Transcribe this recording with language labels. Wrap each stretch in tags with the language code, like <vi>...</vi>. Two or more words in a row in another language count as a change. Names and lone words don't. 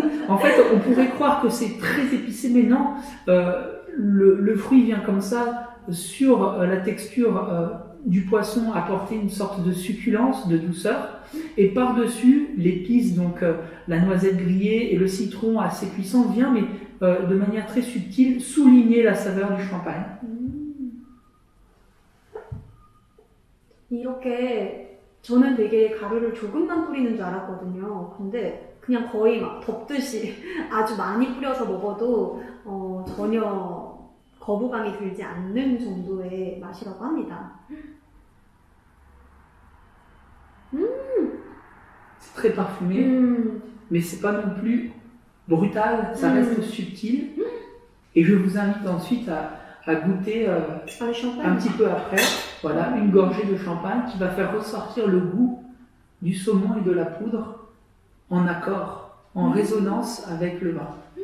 <fr>En fait, on pourrait croire que c'est très épicé, mais non. Le fruit vient comme ça sur la texture du poisson, apporter une sorte de succulence, de douceur. Et par-dessus, l'épice, donc la noisette grillée et le citron assez puissant vient, mais de manière très subtile, souligner la saveur du champagne.</fr> <ko>이렇게 저는 되게 가루를 조금만 뿌리는 줄 알았거든요. 근데 그냥 거의 막 덮듯이 아주 많이 뿌려서 먹어도 전혀 거부감이 들지 않는 정도의 맛이라고 합니다.</ko> <fr>C'est très parfumé. mais c'est pas non plus brutal, ça Mm. reste subtil. Et je vous invite ensuite à goûter Ah, le champagne. un petit peu après, voilà, une gorgée de champagne qui va faire ressortir le goût du saumon et de la poudre en accord, en résonance avec le vin.</fr>